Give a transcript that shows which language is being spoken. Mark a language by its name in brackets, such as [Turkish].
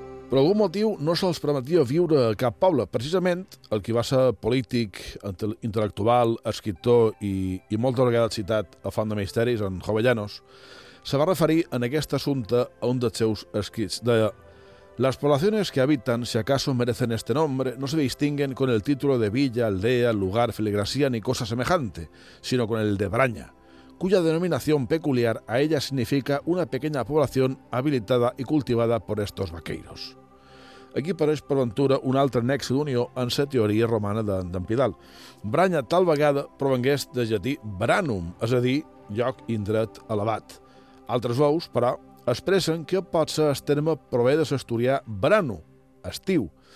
[Catalan] Per algun motiu no se'ls permetia viure a cap poble. Precisament, el que va ser polític, intel·lectual, escriptor i molta vegada citat a Font de Misteris, en Jovellanos, se va referir en aquest assumpte a un dels seus escrits. [Spanish] De «Las poblaciones que habitan, si acaso merecen este nombre, no se distinguen con el título de villa, aldea, lugar, filigrasía ni cosa semejante, sino con el de Braña, cuya denominación peculiar a ella significa una pequeña población habilitada y cultivada por estos vaqueiros». [Catalan] Aquí apareix per aventura un altre nexe d'unió en la teoria romana d'en Pidal. Braña tal vegada provengués de llatí branum, és a dir, lloc indret elevat. Altres veus, però, expressen que pot ser el terme prové de l'asturià brano, estiu.